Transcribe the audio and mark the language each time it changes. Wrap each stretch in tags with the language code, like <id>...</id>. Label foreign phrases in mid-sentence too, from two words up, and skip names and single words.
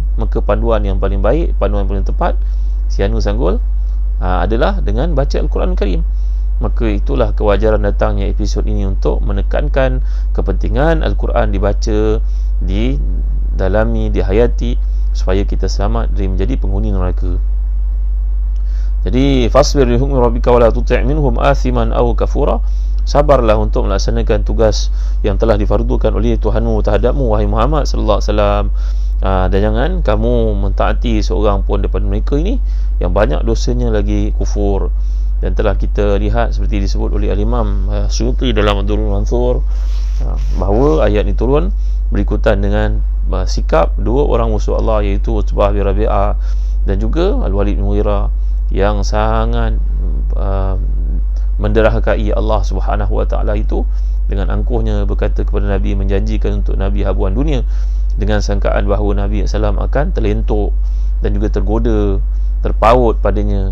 <ms>Maka panduan yang paling baik, panduan yang paling tepat, Sianu Sanggul, adalah dengan baca Al-Quran Karim. Maka itulah kewajaran datangnya episod ini untuk menekankan kepentingan Al-Quran dibaca, didalami, dihayati, supaya kita selamat dari menjadi penghuni neraka.</ms> <ar>Jadi فاصبر لحكم ربك ولا تطع منهم آثما أو كفورا.</ar> <ms>sabarlah untuk melaksanakan tugas yang telah difardukan oleh Tuhanmu terhadapmu, wahai Muhammad</ms> <ar>صلى الله عليه وسلم.</ar> <ms>Dan jangan kamu mentaati seorang pun daripada mereka ini yang banyak dosanya lagi kufur. Dan telah kita lihat seperti disebut oleh Al-Imam Suyuti dalam Ad-Durrul Mansur, bahawa ayat ini turun berikutan dengan sikap dua orang musuh Allah, iaitu Utbah bin Rabi'ah dan juga Al-Walid bin Mughirah, yang sangat menderhakai Allah</ms> <ar>سبحانه وتعالى</ar> <ms>itu dengan angkuhnya berkata kepada Nabi, menjanjikan untuk Nabi habuan dunia dengan sangkaan bahawa Nabi SAW akan terlentuk dan juga tergoda, terpaut padanya.</ms>